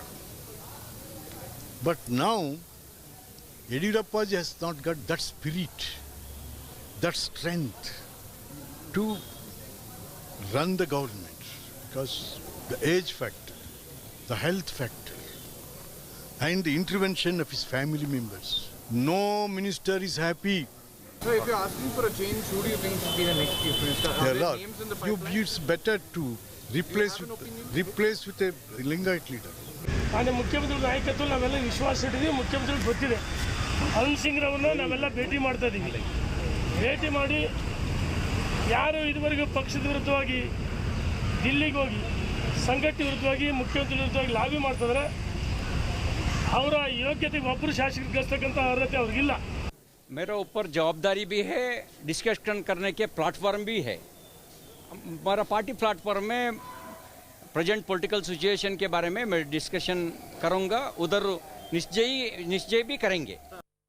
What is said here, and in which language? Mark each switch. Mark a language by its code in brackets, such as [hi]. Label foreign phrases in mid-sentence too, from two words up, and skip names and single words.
[en] But now Yediyurappa has not got that spirit, that strength to run the government because the age factor, the health factor, and the intervention of his family members. No minister is happy. So if you're asking for a change, who do you think should be the next Chief Minister? Are There there are names in the pipeline? it's better to replace with a Lingayat leader. [kn] ಮಾನ್ಯ ಮುಖ್ಯಮಂತ್ರಿ ನಾಯಕತ್ವ ನಾವೆಲ್ಲ ವಿಶ್ವಾಸ ಇಟ್ಟಿದ್ದೀವಿ. ಮುಖ್ಯಮಂತ್ರಿಗೆ ಗೊತ್ತಿದೆ. ಅರುಣ್ ಸಿಂಗ್ ರವರನ್ನ ನಾವೆಲ್ಲ ಭೇಟಿ ಮಾಡ್ತಾ ಇದ್ದೀವಿ. ಭೇಟಿ ಮಾಡಿ ಯಾರು ಇದುವರೆಗೂ ಪಕ್ಷದ ವಿರುದ್ಧವಾಗಿ ದಿಲ್ಲಿಗೆ ಹೋಗಿ ಸಂಘಟನೆ ವಿರುದ್ಧವಾಗಿ ಮುಖ್ಯಮಂತ್ರಿ ವಿರುದ್ಧವಾಗಿ ಲಾಬಿ ಮಾಡ್ತಿದ್ದಾರೆ ಅವರ ಯೋಗ್ಯತೆ ಒಬ್ಬರು ಶಾಸಕರಿಗೆ ಗಳಿಸ್ತಕ್ಕಂಥ ಅರ್ಹತೆ ಅವ್ರಿಗಿಲ್ಲ. [hi] मेरे ऊपर जवाबदारी भी है, डिस्कशन करने के प्लेटफॉर्म भी है. हमारा [en] party platform [hi] में [en] present political situation [hi] के बारे में मैं डिस्कशन करूंगा, उधर निश्चय भी करेंगे.